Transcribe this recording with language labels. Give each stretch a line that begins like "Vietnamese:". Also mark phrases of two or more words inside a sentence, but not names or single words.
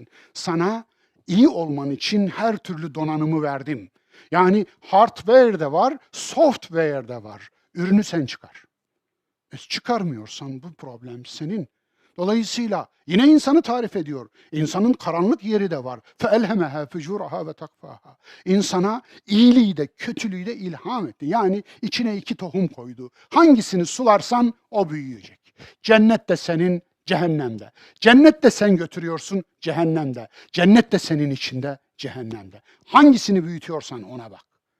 Turkish: Sana iyi olman için her türlü donanımı verdim. Yani hardware de var, software de var. Ürünü sen çıkar. Çıkarmıyorsan bu problem senin. Dolayısıyla yine insanı tarif ediyor. İnsanın karanlık yeri de var.
Arabic: فَاَلْهَمَهَا فُجُورَهَا وَتَقْفَاهَا.
Turkish: İnsana iyiliği de kötülüğü de ilham etti. Yani içine iki tohum koydu. Hangisini sularsan o büyüyecek. Cennet de senin, cehennemde. Cennet de sen götürüyorsun, cehennemde. Cennet de senin içinde, cehennemde. Hangisini büyütüyorsan ona bak.